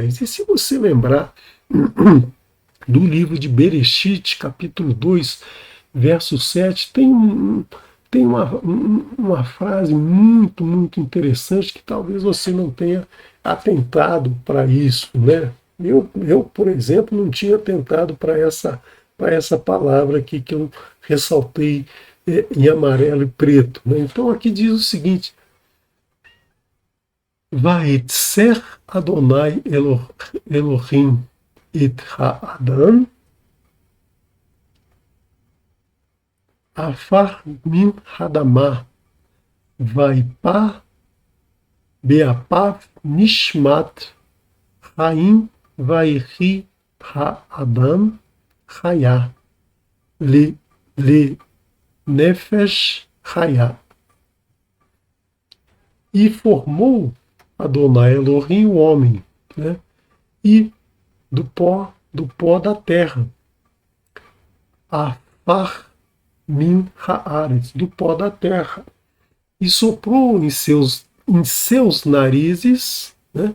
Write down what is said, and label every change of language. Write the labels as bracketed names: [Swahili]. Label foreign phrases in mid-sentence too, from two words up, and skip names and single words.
[Portuguese] E se você lembrar do livro de Bereshit, capítulo 2, verso 7, tem uma frase muito, muito interessante que talvez você não tenha atentado para isso. Né? Eu, por exemplo, não tinha atentado para essa palavra aqui que eu ressaltei em amarelo e preto. Né? Então aqui diz o seguinte: [Hebrew] ויצר אדני אלהים את האדם עפר מן האדמה ויפח באפיו נשמת חיים ויהי האדם חיה, לנפש חיה. [Portuguese] E formou Adonai Elohim o homem, né? E do pó da terra, [Hebrew] עפר מן הארץ, [Portuguese] do pó da terra, e soprou em seus narizes, né?